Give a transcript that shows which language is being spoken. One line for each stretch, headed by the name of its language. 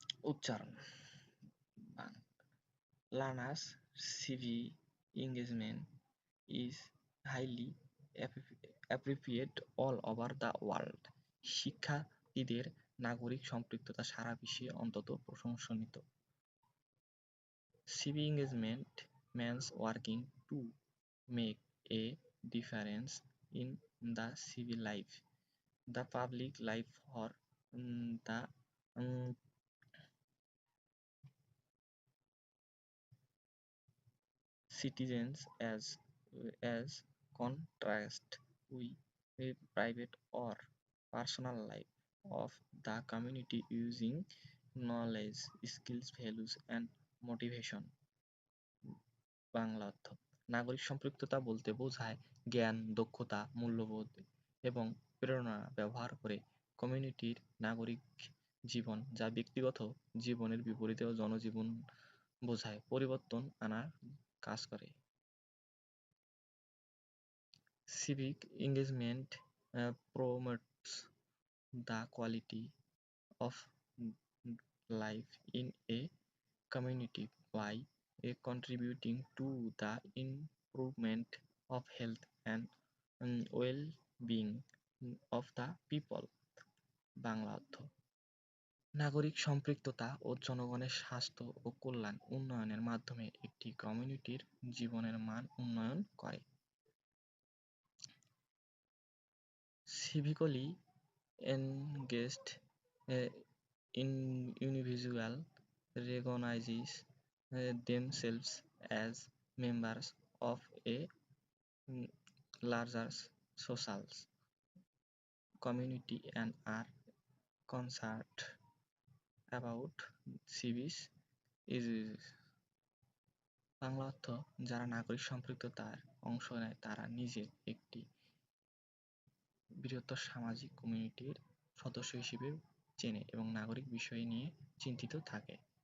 English: উচ্চারণ: Learners' civic engagement is highly appreciated all over the world.
Bangla: শিক্ষার্থীদের নাগরিক সম্পৃক্ততা সারা বিশ্বে অত্যন্ত প্রশংসিত।
English: Civic engagement means working to make a difference in the civil life, the public life for the citizens as contrast with a private or personal life of the community using knowledge, skills, values and motivation.
Bangla: Bangla অর্থ: নাগরিক সম্পৃক্ততা বলতে বোঝায় জ্ঞান, দক্ষতা, মূল্যবোধ এবং প্রেরণা ব্যবহার করে কমিউনিটির নাগরিক জীবন, যা ব্যক্তিগত জীবনের বিপরীতে জনজীবন বোঝায়, পরিবর্তন আনার কাজ করে।
English: Civic engagement promotes the quality of life in a community by contributing to the improvement of health and well-being of the people.
Bangla: Bangla অর্থ: নাগরিক সম্পৃক্ততা ও জনগণের স্বাস্থ্য ও কল্যাণ উন্নয়নের মাধ্যমে একটি কমিউনিটির জীবনের মান উন্নয়ন করে।
English: Civically engaged individual recognizes themselves as members of a larger social community and are concerned about civic issues.
Bangla: Bangla অর্থ: যারা নাগরিক সম্পৃক্ততার অংশ নেয় তারা নিজের একটি বৃহত্তর সামাজিক কমিউনিটির সদস্য হিসেবে চেনে এবং নাগরিক বিষয় নিয়ে চিন্তিত থাকে।